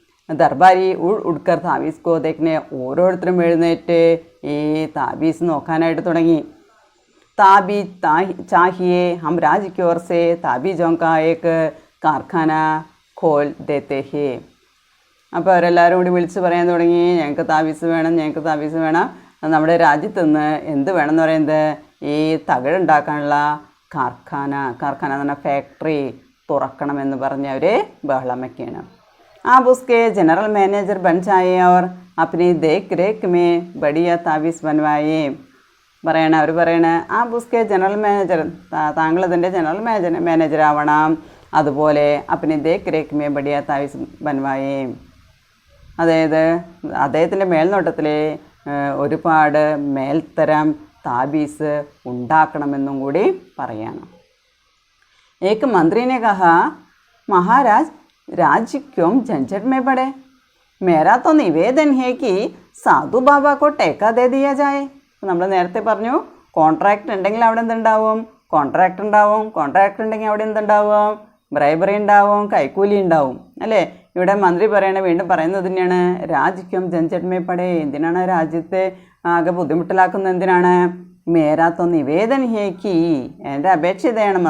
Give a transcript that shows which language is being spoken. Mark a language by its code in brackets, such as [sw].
[hi] ദർബാരി ഉഡ്കർ താബീസ് കോ ദേഖ്നെ, [ml] ഓരോരുത്തരും എഴുന്നേറ്റ് ഈ താബീസ് നോക്കാനായിട്ട് തുടങ്ങി. [hi] ताबीज चाहिए हम राज्य की ओर से ताबीजों का एक कारखाना खोल देते हैं. [ml] അപ്പോൾ അവരെല്ലാവരും കൂടി വിളിച്ച് പറയാൻ തുടങ്ങി, ഞങ്ങൾക്ക് താബീസ് വേണം, ഞങ്ങൾക്ക് താബീസ് വേണം. നമ്മുടെ രാജ്യത്ത് നിന്ന് എന്ത് വേണം എന്ന് പറയുന്നത് ഈ തകിടുണ്ടാക്കാനുള്ള കാർഖാന എന്ന് പറഞ്ഞാൽ ഫാക്ടറി തുറക്കണമെന്ന് പറഞ്ഞ് അവർ ബഹളം വയ്ക്കുകയാണ്. [hi] आप उसके जनरल मैनेजर बन जाए और अपनी देख रेख में बढ़िया ताबीज़ बनवाए. [ml] അവർ പറയണ [hi] ആ ബുസ്കെ ജനറൽ മാനേജർ, [ml] താങ്കൾ ഇതിൻ്റെ ജനറൽ മാനേജർ ആവണം, അതുപോലെ [hi] അപ്പനി ദേഖ് രേഖ് മേ ബടിയ താബീസ് ബൻവായേ. [ml] അതായത് അദ്ദേഹത്തിൻ്റെ മേൽനോട്ടത്തിൽ ഒരുപാട് മേൽത്തരം താബീസ് ഉണ്ടാക്കണമെന്നും കൂടി പറയാണ്. [hi] एक मंत्री ने कहा, महाराज राज्य क्यों झंझट में पड़े, मेरा तो निवेदन है कि साधु बाबा को टेका दे दिया जाए. [ml] നമ്മൾ നേരത്തെ പറഞ്ഞു കോൺട്രാക്റ്റ് ഉണ്ടെങ്കിൽ അവിടെ എന്തുണ്ടാവും, കോൺട്രാക്റ്റ് ഉണ്ടാവും, കോൺട്രാക്റ്റ് ഉണ്ടെങ്കിൽ അവിടെ എന്തുണ്ടാവും, ബ്രൈബറി ഉണ്ടാവും, കൈക്കൂലി ഉണ്ടാവും അല്ലേ. ഇവിടെ മന്ത്രി വീണ്ടും പറയുന്നത് തന്നെയാണ് രാജ്യം [hi] ജഞ്ചട്മേ പടേ, [ml] എന്തിനാണ് രാജ്യത്തെ ആകെ ബുദ്ധിമുട്ടിലാക്കുന്നത്, എന്തിനാണ് [hi] മേരാത്തോ നിവേദൻ ഹേക്കി, [ml] എൻ്റെ അപേക്ഷ ഇതാണ്.